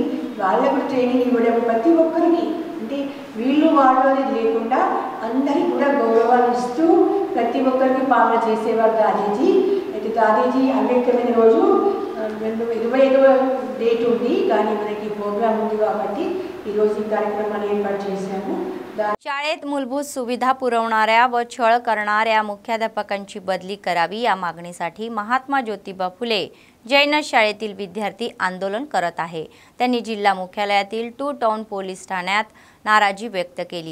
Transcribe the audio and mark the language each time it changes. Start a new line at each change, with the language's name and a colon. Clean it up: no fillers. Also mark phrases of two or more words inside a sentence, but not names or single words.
Telugu: వాళ్ళకు ట్రైనింగ్ ఇవ్వడం ప్రతి ఒక్కరికి, అంటే వీళ్ళు వాళ్ళు అనేది లేకుండా అందరికీ కూడా గౌరవాన్ని ఇస్తూ ప్రతి ఒక్కరికి పాలన చేసేవారు దాదీజీ. అయితే దాదీజీ అంబేద్కర్ రోజు 25వ డేట్ ఉంది, కానీ మనకి ప్రోగ్రామ్ ఉంది కాబట్టి ఈరోజు ఈ కార్యక్రమాన్ని ఏర్పాటు చేశాము.
Marathi: शाळेत मूलभूत सुविधा पुरवणाऱ्या व छळ करणाऱ्या मुख्याध्यापकांची बदली करावी या मागणीसाठी महात्मा ज्योतिबा फुले जैन शाळेतील विद्यार्थी आंदोलन करत आहे. त्यांनी जिल्हा मुख्यालयातील 2
English: town police
Marathi: ठाण्यात नाराजी व्यक्त केली.